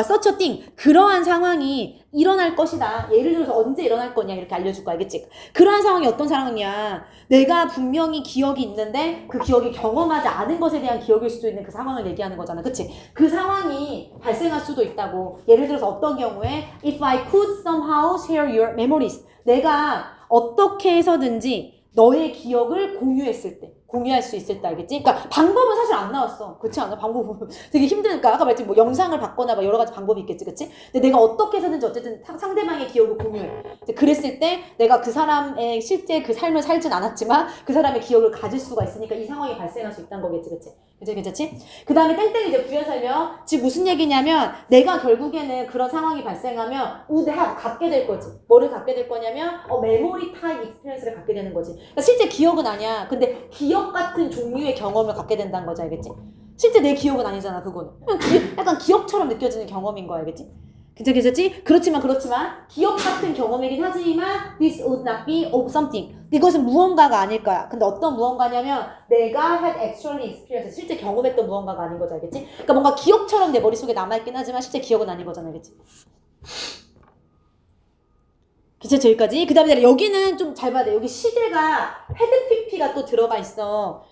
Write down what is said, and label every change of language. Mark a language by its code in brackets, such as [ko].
[en] such a thing. [ko] 그러한 상황이 일어날 것이다. 예를 들어서 언제 일어날 거냐 이렇게 알려줄 거 알겠지? 그러한 상황이 어떤 상황이냐. 내가 분명히 기억이 있는데 그 기억이 경험하지 않은 것에 대한 기억일 수도 있는 그 상황을 얘기하는 거잖아. 그치? 그 상황이 발생할 수도 있다고. 예를 들어서 어떤 경우에 [en] if I could somehow share your memories. [ko] 내가 어떻게 해서든지 너의 기억을 공유할 수 있을 때 알겠지? 그러니까 방법은 사실 안 나왔어. 그렇지 않아? 방법은 되게 힘드니까 아까 말했지 뭐 영상을 받거나 막 여러 가지 방법이 있겠지, 그렇지? 근데 내가 어떻게 해서든지 어쨌든 상대방의 기억을 공유해. 그랬을 때 내가 그 사람의 실제 그 삶을 살진 않았지만 그 사람의 기억을 가질 수가 있으니까 이 상황이 발생할 수 있다는 거겠지, 그렇지? 괜찮지? 그 다음에 땡땡이 이제 부연 설명. 지금 무슨 얘기냐면 내가 결국에는 그런 상황이 발생하면 [en] would have [ko] 갖게 될 거지. 뭐를 갖게 될 거냐면 [en] memory type experience [ko] 를 갖게 되는 거지. 그러니까 실제 기억은 아니야. 근데 기억 같은 종류의 경험을 갖게 된다는 거지, 알겠지? 실제 내 기억은 아니잖아, 그거는. 약간 기억처럼 느껴지는 경험인 거 알겠지? 괜찮지? 그렇지만 기억 같은 경험이긴 하지만 [en] this would not be of something. [ko] 이것은 무언가가 아닐 거야. 근데 어떤 무언가냐면 내가 [en] had actually experienced, [ko] 실제 경험했던 무언가가 아닌 거지, 알겠지? 그러니까 뭔가 기억처럼 내 머릿속에 남아있긴 하지만 실제 기억은 아닌 거잖아, 알겠지? 괜찮죠? 여기까지? 그 다음에 여기는 좀 잘 봐야 돼. 여기 시제가 헤드 PP가 또 들어가 있어.